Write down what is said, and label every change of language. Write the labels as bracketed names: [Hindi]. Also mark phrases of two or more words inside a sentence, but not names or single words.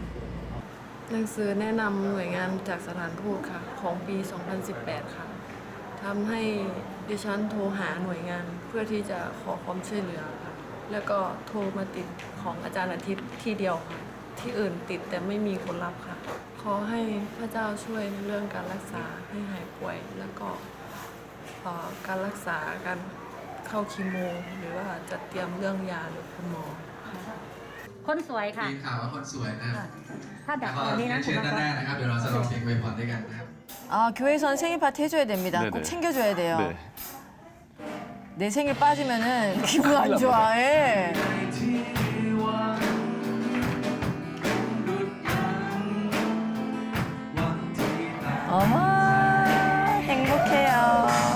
[Thai] หนังสือแนะนำหน่วยงานจากสถานทูตค่ะ ของปี 2018 ค่ะทำให้ดิฉันโทรหาหน่วยงานเพื่อที่จะขอความช่วยเหลือค่ะ แล้วก็โทรมาติดของอาจารย์อาทิตย์ที่เดียวค่ะ ที่อื่นติดแต่ไม่มีคนรับค่ะ ขอให้พระเจ้าช่วยในเรื่องการรักษาให้หายป่วย แล้วก็การรักษาการเข้าคีโม หรือว่าจะเตรียมเรื่องยาหรือคุณหมอค่ะ คนสวยค่ะ มีข่าวว่าคนสวยนะครับ ถ้าดับ ขอ ตรงนี้นะ เชิ คุณ ญด้านหน้านะครับ เดี๋ยวเราจะร้องเพลงอวยพรด้วยกันนะครับ [Korean] 교회에서는 생일 파티 해줘야 됩니다. 네네. 꼭 챙겨줘야 돼요. 네. 내 생일 빠지면은 기분 안 좋아. 예. 어머, 행복해요.